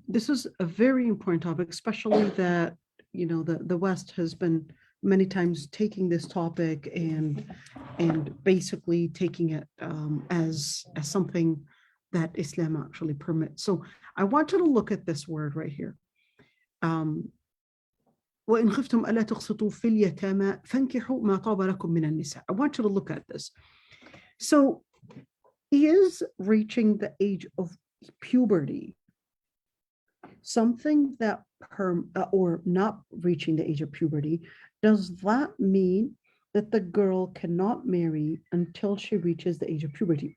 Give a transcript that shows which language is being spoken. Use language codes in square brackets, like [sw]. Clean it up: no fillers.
[en] This is a very important topic, especially that, you know, the West has been many times taking this topic and basically taking it as something that Islam actually permits. So I want you to look at this word right here. [ar] وإن خفتم ألا تقسطوا في اليتامى فانكحوا ما طاب لكم من النساء. [en] I want you to look at this. So is reaching the age of puberty something that or not reaching the age of puberty, does that mean that the girl cannot marry until she reaches the age of puberty?